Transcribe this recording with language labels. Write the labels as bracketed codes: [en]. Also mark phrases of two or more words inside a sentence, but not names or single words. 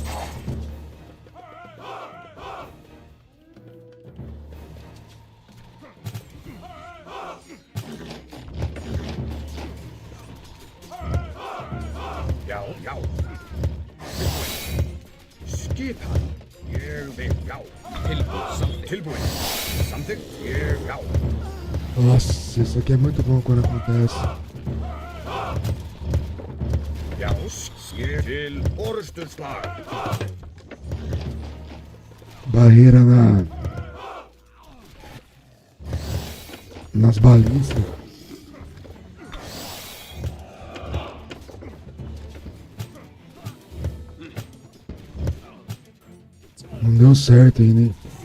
[is] Já. Tilbúin. Skipan. Ég vil. Já. Tilbúin, samþykkt. Tilbúin. Samþykkt. Ég. Já. [pt] Nossa, isso aqui é muito bom quando acontece. [is] Já. Ég til orrustuslag. [pt] Barreira nas balizas. Não deu certo aí, né?